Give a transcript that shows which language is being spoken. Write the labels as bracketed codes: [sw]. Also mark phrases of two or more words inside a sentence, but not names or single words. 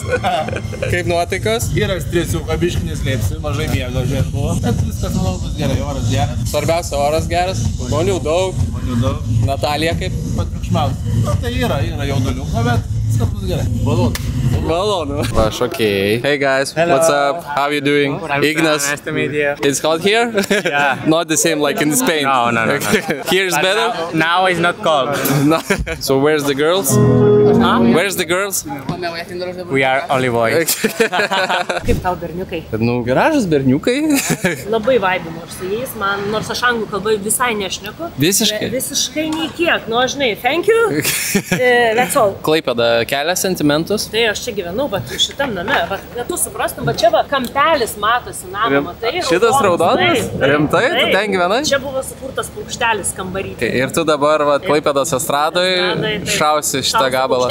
[lt] Kaip nuotaikos? Yra stresiuką, biškį neslėpsi, mažai miego žiūrėt buvo. Bet viskas, manau, bus gerai, oras geras. Svarbiausia, oras geras, žmonių daug. Natalija kaip? Patriukšmiausia. Na tai yra jauduliuko, bet viskas bus gerai. Malonu. Va, šokėjai. [en] Hey guys, hello. What's up? How you doing? Ignas. Nice to meet you. It's hot here? Yeah. Not the same like in Spain. No. Here's But better? now it's not cold. No. So where's the girls? Huh? Where's the girls? We are only boys. [lt] Kaip tau berniukai? Nu, gražus berniukai. Labai vaibinu aš su jais, man, nors aš anglų kalbai visai nešneku. Visiškai? Visiškai nei kiek, nu aš žinai, [en] thank you, that's all. [lt] Klaipėda kelia sentimentus. Tai aš čia gyvenau, bet šitam name, kad tu suprastum, bet čia va kampelis matosi namą, matai? Šitas raudonas? Rimtai? Tu ten gyvenai? Čia buvo sukurtas paukštelis kambaryti. Ir tu dabar, va, Klaipėdos estradoj šausi šitą gabalą.